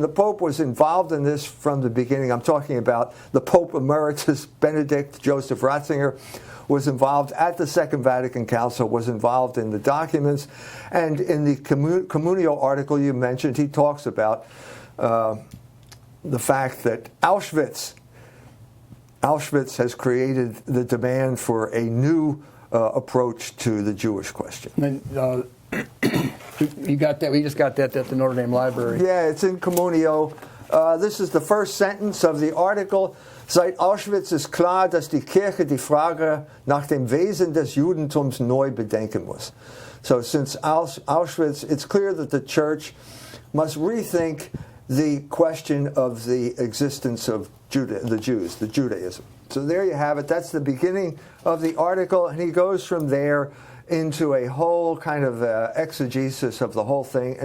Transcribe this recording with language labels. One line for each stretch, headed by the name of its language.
English: The Pope was involved in this from the beginning. I'm talking about the Pope Emeritus Benedict Joseph Ratzinger, was involved at the Second Vatican Council, was involved in the documents, and in the COMMUNIO article you mentioned, he talks about the fact that Auschwitz has created the demand for a new approach to the Jewish question. And, you got that? We just got that at the Notre Dame Library. Yeah, it's in COMMUNIO. This is the first sentence of the article.
German: Seit Auschwitz ist klar, dass die Kirche die Frage nach dem Wesen des Judentums neu bedenken muss.
English: So since Auschwitz, it's clear that the Church must rethink the question of the existence of the Jews, the Judaism. So there you have it. That's the beginning of the article, and he goes from there into a whole kind of exegesis of the whole thing.